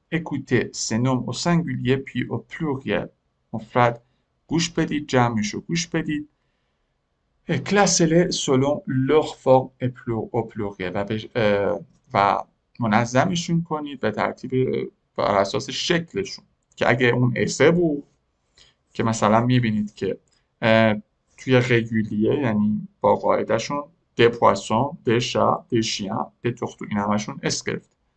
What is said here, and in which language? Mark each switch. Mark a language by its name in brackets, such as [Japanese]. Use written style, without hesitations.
[French] Écoutez ces noms au singulier puis au pluriel. [Persian] مفرد گوش بدید، جمعش رو گوش بدید. [French] Classez-les selon leur forme et au pluriel. [Persian] و منظمشون کنید به ترتیب بر اساس شکلشون. که اگه اون اسه بود که مثلا میبینید که توی رگولیه یعنی با قاعدهشون [French] des poissons، des chats، des chiens، des tortues، [Persian] این همشون اس گرفت.